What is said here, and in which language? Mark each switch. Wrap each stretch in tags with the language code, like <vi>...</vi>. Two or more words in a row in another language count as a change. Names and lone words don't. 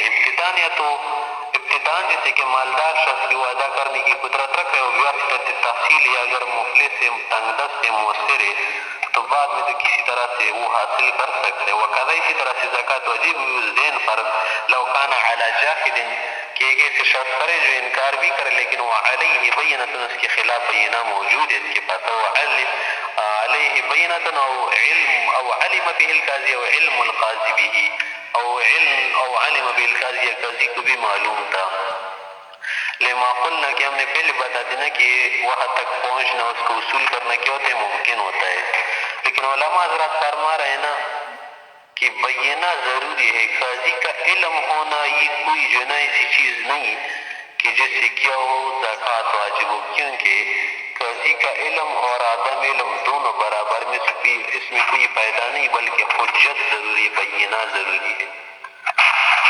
<ur>ابتداء جیسے کہ مالدار شخص کی وہ ادا کرنے کی قدرت رکھے اور واسطہ تحصیل، یا اگر مفلس سے تنگدست سے مؤثر ہے تو بعد میں تو کسی طرح سے وہ حاصل کر سکتے. وقضا اسی طرح سے زکوٰۃ واجب ہوئی اس دین پر</ur> <ar>لو کان علی جاحد،</ar> <ur>کہ ایک ایسے شخص پر ہے جو انکار بھی کرے لیکن وہ</ur> <ar>علیہ بینۃ،</ar> <ur>اس کے خلاف بینہ موجود ہے، اس کے پاس وہ</ur> <ar>علیہ بینۃ او علم او علم به القاضی او علم القاضی به او علم به القاضی،</ar> <ur>قاضی کو بھی معلوم تھا.</ur> <ar>لما قلنا</ar> <ur>کہ ہم نے پہلے بتا دینا کہ وہاں تک پہنچنا، اس کو وصول کرنا کیا ہوتا ہے، ممکن ہوتا ہے. لیکن علماء حضرات فرما رہے ہیں نا کہ بینہ ضروری ہے. قاضی کا علم ہونا یہ کوئی جو نا ایسی چیز نہیں کہ جس سے کیا ہو زکوٰۃ واجب ہو، کیونکہ قاضی کا علم اور عدم علم دونوں برابر میں، اس میں کوئی فائدہ نہیں، بلکہ حجت ضروری، بینہ ضروری ہے.</ur>